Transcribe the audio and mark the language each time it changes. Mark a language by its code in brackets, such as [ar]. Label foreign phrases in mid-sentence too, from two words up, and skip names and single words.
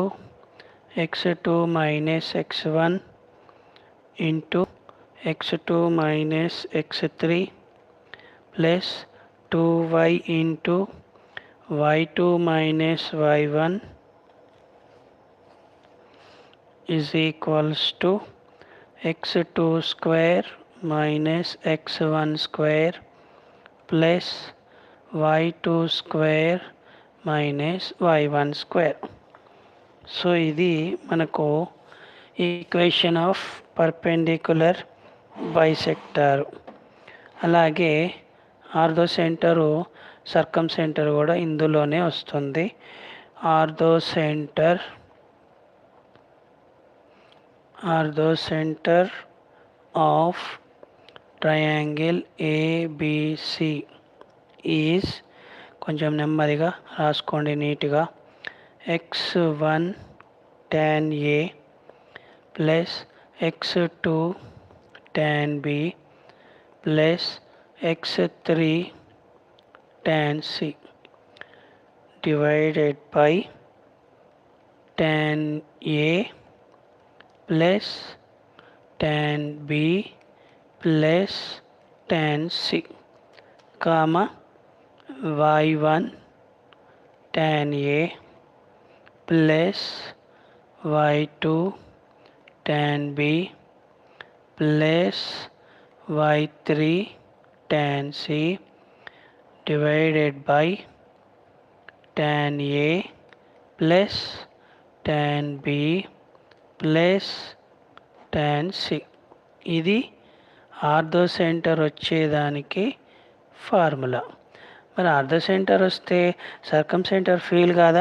[en] x2 minus x1 into x2 minus x3 plus 2y into y2 minus y1 is equals to x2 square minus x1 square plus y2 square minus y1 square. [te] సో ఇది మనకు [en] equation of perpendicular bisector. [te] అలాగే [en] ortho center circum center [te] కూడా ఇందులోనే వస్తుంది. [en] ortho center of triangle ABC is, [te] కొంచెం నెమ్మదిగా రాసుకోండి నీట్గా, [en] x1 tan A plus x2 tan B plus x3 tan C divided by tan A plus tan B plus tan C comma y1 tan A plus y2 tan B plus y3 tan c divided by tan a plus tan b plus tan c. [te] ఇది [en] ortho center [te] వచ్చేదానికి ఫార్ములా. మరి [en] ortho center [te] వస్తే [en] circum center feel [te] కాదా?